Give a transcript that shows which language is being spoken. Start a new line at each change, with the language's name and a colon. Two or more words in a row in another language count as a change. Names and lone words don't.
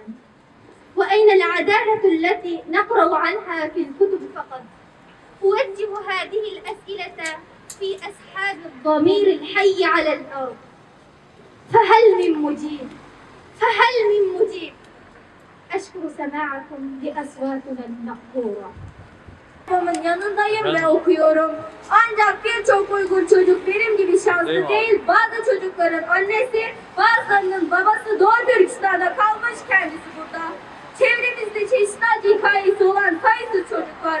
Arabic: وأين العدالة التي نقرأ عنها في الكتب فقط؟ أوجه هذه الأسئلة في أسحاب الضمير الحي على الأرض. فهل من مجيب؟ فهل من مجيب؟ أشكر سماعكم لأصواتنا المقهورة.
Turkish: Babamın yanındayım ve okuyorum. Ancak birçok Uygur çocuk benim gibi şanslı değil. Bazı çocukların annesi, bazılarının babası Doğu Türkistan'da kalmış, kendisi burada. Çevremizde çeşitli acı hikayesi olan sayısız çocuk var.